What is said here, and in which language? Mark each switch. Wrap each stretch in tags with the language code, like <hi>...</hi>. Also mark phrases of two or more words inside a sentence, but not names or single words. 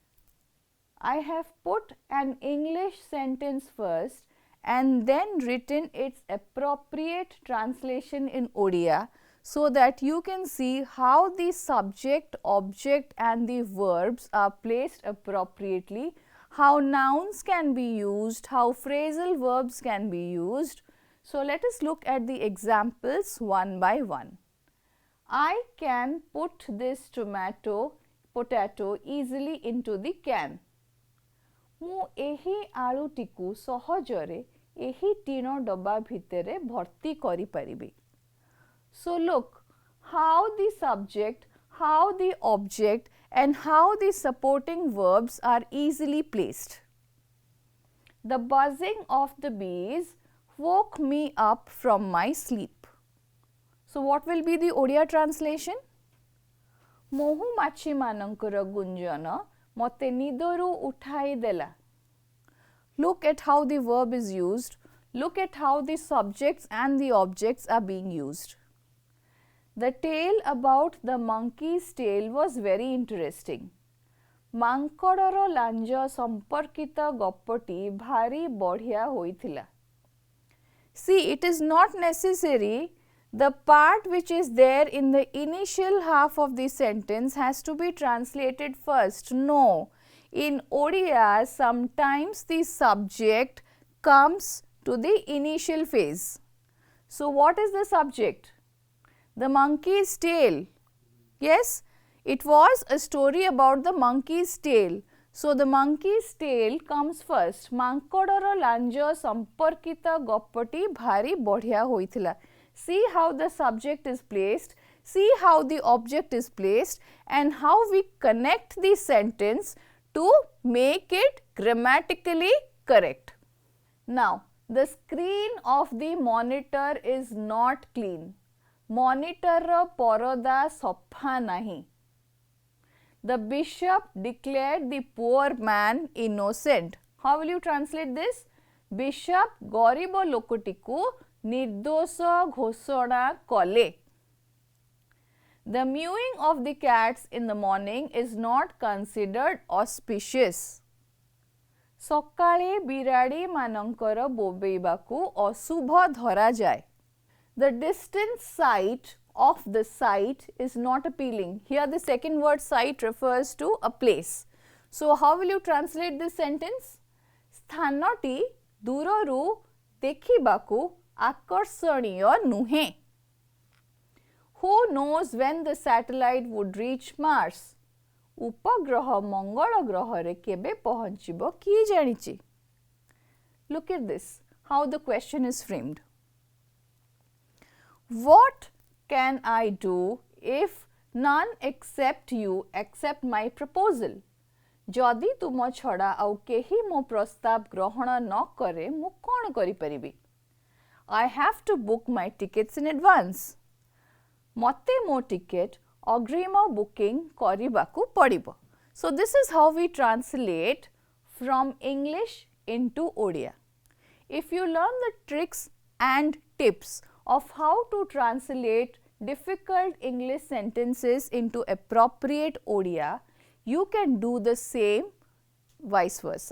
<en>I have put an English sentence first and then written its appropriate translation in Odia so that you can see how the subject, object and the verbs are placed appropriately, how nouns can be used, how phrasal verbs can be used. So, let us look at the examples one by one. I can put this potato easily into the can.</en> <or>ମୁଁ ଏହି ଆଳୁଟିକୁ ସହଜରେ ଏହି ଟିଣ ଡବା ଭିତରେ ଭର୍ତ୍ତି କରିପାରିବି.</or> <en>So, look how the subject, how the object and how the supporting verbs are easily placed. The buzzing of the bees woke me up from my sleep. So, what will be the Odia translation?</en> <or>ମହୁମାଛି ମାନଙ୍କର ଗୁଞ୍ଜନ ମୋତେ ନିଦରୁ ଉଠାଇ ଦେଲା.</or> <en>Look at how the verb is used. Look at how the subjects and the objects are being used. The tale about the monkey's tail was very interesting.</en> <or>ମାଙ୍କଡ଼ର ଲାଞ୍ଜ ସମ୍ପର୍କିତ ଗପଟି ଭାରି ବଢ଼ିଆ ହୋଇଥିଲା.</or> <en>See, it is not necessary the part which is there in the initial half of the sentence has to be translated first. No, in Odia sometimes the subject comes to the initial phase. So, what is the subject? The monkey's tail. Yes, it was a story about the monkey's tail. So, the monkey's tail comes first.</en> <or>ମାଙ୍କଡ଼ର ଲାଞ୍ଜ ସମ୍ପର୍କିତ ଗପଟି ଭାରି ବଢ଼ିଆ ହୋଇଥିଲା.</or> <en>See how the subject is placed, see how the object is placed and how we connect the sentence to make it grammatically correct. Now, the screen of the monitor is not clean.</en> <or>Monitor ର ପରଦା ସଫା ନାହିଁ.</or> <en>The bishop declared the poor man innocent. How will you translate this?</en> <or>Bishop ଗରିବ ଲୋକଟିକୁ ନିର୍ଦୋଷ ଘୋଷଣା କଲେ.</or> <en>The mewing of the cats in the morning is not considered auspicious.</en> <or>ସକାଳେ ବିରାଡ଼ି ମାନଙ୍କର ବୋବେଇବାକୁ ଅଶୁଭ ଧରାଯାଏ.</or> <en>The distant sight of the sight is not appealing. Here the second word sight refers to a place. So, how will you translate this sentence?</en> <or>ସ୍ଥାନଟି ଦୂରରୁ ଦେଖିବାକୁ ଆକର୍ଷଣୀୟ ନୁହେଁ.</or> <en>Who knows when the satellite would reach Mars?</en> <or>ଉପଗ୍ରହ ମଙ୍ଗଳ ଗ୍ରହରେ କେବେ ପହଞ୍ଚିବ କିଏ ଜାଣିଛି?</or> <en>Look at this, how the question is framed. What can I do if none except you accept my proposal?</en> <or>ଯଦି ତୁମ ଛଡ଼ା ଆଉ କେହି ମୋ ପ୍ରସ୍ତାବ ଗ୍ରହଣ ନ କରେ ମୁଁ କ'ଣ କରିପାରିବି?</or> <en>I have to book my tickets in advance.</en> <or>ମୋତେ ମୋ ଟିକେଟ ଅଗ୍ରିମ ବୁକିଂ କରିବାକୁ ପଡ଼ିବ.</or> <en>So, this is how we translate from English into Odia. If you learn the tricks and tips of how to translate difficult English sentences into appropriate Odia, you can do the same vice versa.</en>